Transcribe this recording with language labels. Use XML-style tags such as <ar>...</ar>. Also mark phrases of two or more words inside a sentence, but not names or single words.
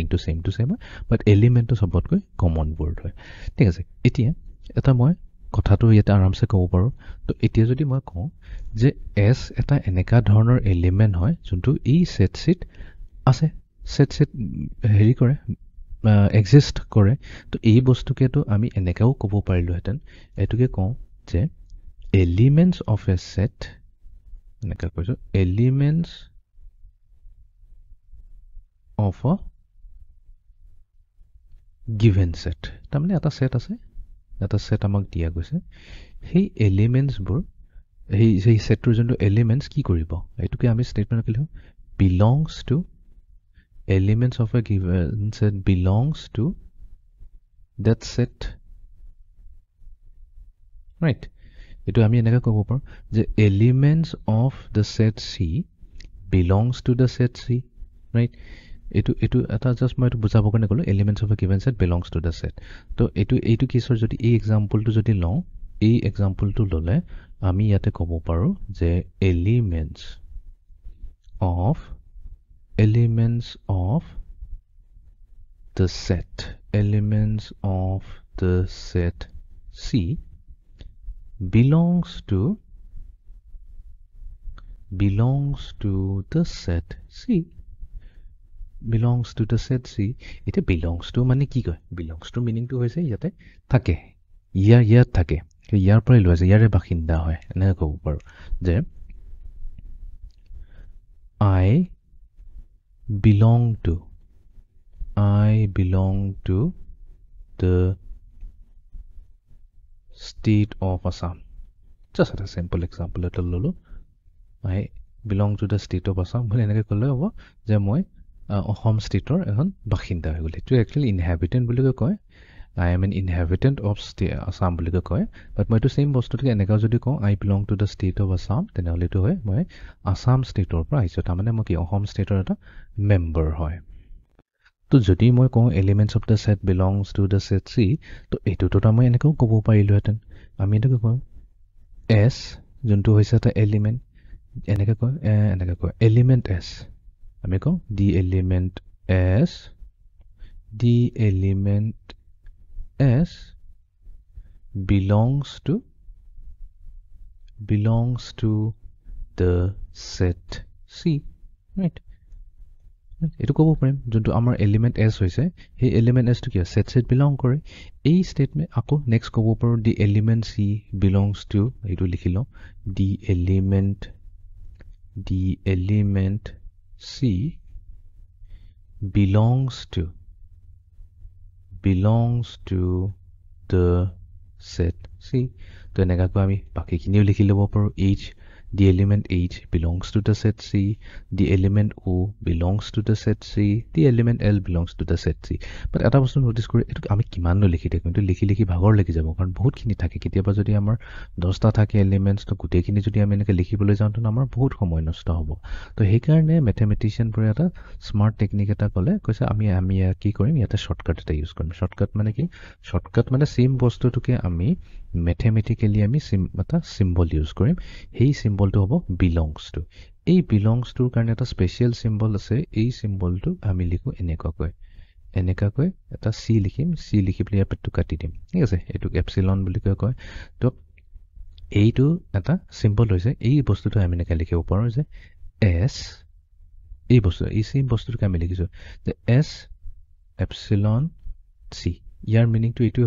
<as>টু সেম বাট এলিমেন্টটো সবতকৈ</as> <en>common word</en> <as>হয় ঠিক আছে এতিয়া এটা মই কথাটো ইয়াতে আৰামছে ক'ব পাৰো তো এতিয়া যদি মই কওঁ যে s এটা এনেকা ধৰণৰ এলিমেন্ট হয় যোনটো এই সেট সিট আছে সেট হেৰি কৰে এক্সিষ্ট কৰে তো এই বস্তুকেটো আমি এনেকাও ক'ব পাৰিলোহেঁতেন এটোকে কওঁ যে</as> <en>elements of a set</en> <as>এনেকা কৈছো elements</as> <en>of a given set</en> <as>তাৰমানে এটা সেট আছে এটা সেট আমাক দিয়া গৈছে সেই এলিমেন্টস বোৰ সেই সেটৰ যোনটো এলিমেন্টস কি কৰিব এটোকে আমি স্টেটমেন্ট লিখো</as> <en>belongs to elements of a given set belongs to that set</en> <as>right এটো আমি এনেকা ক'ব পাৰো যে</as> <en>elements of the set C belongs to the set C right</en> <as>এটো এটা জাস্ট মই এটো বুজাব কাৰণে ক'লো</as> <en>elements of a given set belongs to the set</en> <as>তো এইটো কেছৰ যদি এই এক্সাম্পলটো যদি লওঁ এই এক্সাম্পলটো ললে আমি ইয়াতে ক'ব পাৰো যে</as> <en>elements of the set C belongs to the set C belongs to the set</en> <as>C এটা</as> <en>belongs to</en> <as>মানে কি কয়</as> <en>belongs to meaning to</en> <as>হৈছে ইয়াতে থাকে ইয়াৰ থাকে ইয়াৰ পৰা লোৱা যায় ইয়াৰে বাসিন্দা হয় এনে ক'ব পাৰো যে</as> <en>I belong to the state of Assam just a simple example</en> <as>এটা ললো</as> <en>I belong to the state of Assam</en> <as>বলে এনেকৈ ক'লে হ'ব যে মই অসম ষ্টেটৰ এখন বাসিন্দা হৈ গ'ল এইটো একচুৱেলি ইনহেবিটেণ্ট বুলি কয়</as> <en>I am an inhabitant of Assam</en> <as>বুলি কয় বাট মই এইটো সেম বস্তুটোকে এনেকৈ যদি কওঁ</as> <en>I belong to the state of Assam</en> <as>তেনেহ'লে এইটো হয় মই আসাম ষ্টেটৰ পৰা আহিছোঁ তাৰমানে মই কি অসম ষ্টেটৰ এটা মেম্বাৰ হয় তো যদি মই কওঁ</as> <en>elements of the set belongs to the set C</en> <as>তো এইটোতো মই এনেকৈ ক'ব পাৰিলোহেঁতেন আমি এটাকে কওঁ S যোনটো হৈছে এটা এলিমেন্ট এনেকৈ কয়</as> <en>element S</en> <as>আমি কওঁ</as> <en>the element S belongs to the set C right</en> <as>এটো ক'ব পাৰিম যোনটো আমাৰ এলিমেন্ট S হৈছে সেই এলিমেন্ট S টো কি সেট বিলং কৰে এই স্টেটমেন্ট আকৌ নেক্সট ক'ব পাৰো</as> <en>the element C belongs to</en> <as>এইটো লিখিলো</as> <en>the element C belongs to the set C</en> <as>তো এনেকৈ আমি বাকিখিনিও লিখি ল'ব পাৰো</as> <en>H the element H belongs to the set C the element O belongs to the set C the element L belongs to the set C but</en> <as>এটা বস্তু নোটিস কৰি এটো আমি কিমাননো লিখি থাকো কিন্তু লিখি ভাগৰ লাগি যাব কাৰণ বহুতখিনি থাকে কেতিয়াবা যদি আমাৰ 10টা থাকে এলিমেন্টস তো গুটেখিনি যদি আমি এনেকৈ লিখিবলৈ যাওঁ তো আমাৰ বহুত সময় নষ্ট হ'ব তো সেই কাৰণে ম্যাথমেটিশিয়ান পৰে এটা</as> <en>smart technique</en> <as>এটা ক'লে কৈছে আমি কি কৰিম ইয়াতে শৰ্টকাট এটা ইউজ কৰিম শৰ্টকাট মানে কি শৰ্টকাট মানে সেম বস্তুটোকে আমি ম্যাথমেটিক্যালি আমি এটা সিম্বল ইউজ কৰিম সেই সিম্বলটো হ'ব</as> <en>belongs to</en> <as>এই</as> <en>belongs to</en> <as>কাৰণে এটা</as> <en>special symbol</en> <as>আছে এই সিম্বলটো আমি লিখো এনেকৈ এটা C লিখিম C লিখি পেলাই পেটটো কাটি দিম ঠিক আছে এটো এপসিলন বুলি কয় তো এইটো এটা সিম্বল হৈছে এই বস্তুটো আমি এনেকৈ লিখিব পাৰো যে S এই সেম বস্তুটোকে আমি লিখিছো যে</as> <en>S epsilon C</en> <as>ইয়াৰ মিনিং টু এইটো</as>